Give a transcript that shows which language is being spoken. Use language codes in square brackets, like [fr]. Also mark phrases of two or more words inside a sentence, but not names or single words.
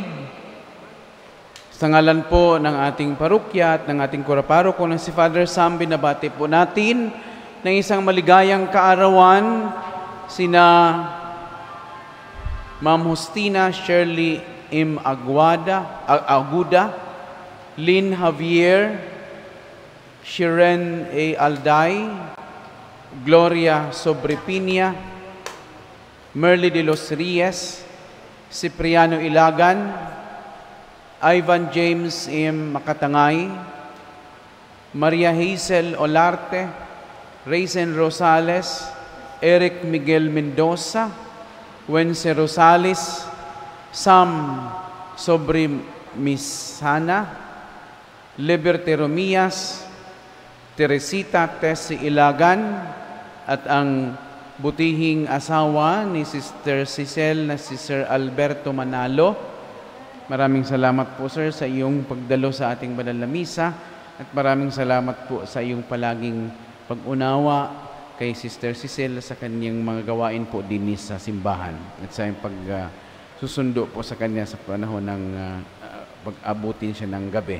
[tl] Sa ngalan po ng ating parokya at ng ating kuraparoko na si Father Sam, binabati po natin ng isang maligayang kaarawan sina Ma'am Justina Shirley M. Aguda, Lynn Javier, Shiren A. Alday, Gloria Sobrepinia, Merly de los Reyes, Cipriano Ilagan, Ivan James M. Makatangay, Maria Hazel Olarte, Raizen Rosales, Eric Miguel Mendoza, Wence Rosales, Sam Sobremisana, Liberty Romias, Teresita Tessie Ilagan, at ang butihing asawa ni Sister Cicel na si Sir Alberto Manalo. Maraming salamat po, Sir, sa iyong pagdalo sa ating banal na misa at maraming salamat po sa iyong palaging pag-unawa kay Sister Cicel sa kanyang mga gawain po din sa simbahan at sa iyong pagsusundo po sa kanya sa panahon ng pag-abutin siya ng gabi.